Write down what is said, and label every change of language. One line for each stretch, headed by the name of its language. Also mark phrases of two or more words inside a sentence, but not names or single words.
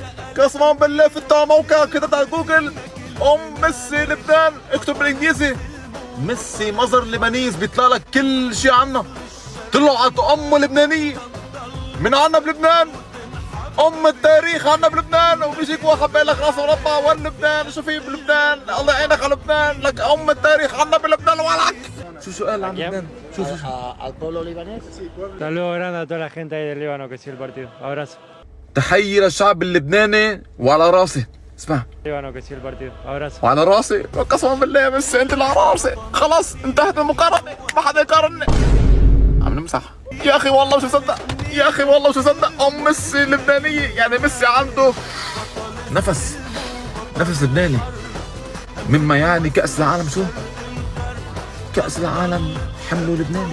Arabic: قسما بالله فتح موقع كده على جوجل، ام ميسي لبنان، اكتب بالانجليزي ميسي مظهر لبنانيز بيطلع لك كل شيء عنا. طلعت امه لبنانية من عنا بلبنان، ام التاريخ عنا بلبنان. وبيجيك واحد بيقول لك راسه مربع وين لبنان، شو في بلبنان، الله يعينك على لبنان. لك ام التاريخ عنا بلبنان ولك. شو قال عن لبنان؟ شو
Spanish: al pueblo libanés. Saludos grande a toda la gente ahí del Líbano que sigue el partido. Abrazo.
Arabic: تحية للشعب اللبناني وعلى راسي. اسمع،
Spanish: Líbano que sigue el partido. Abrazo.
Arabic: وعلى راسي قسما بالله يا ميسي انت اللي على راسي. خلاص انتهت المقارنة، ما حدا يقارنني. عم نمسح. يا اخي والله مش مصدق، يا اخي والله مش مصدق. ام ميسي لبنانية، يعني ميسي عنده نفس لبناني. مما يعني كأس العالم، شو؟ كأس العالم حمله لبناني.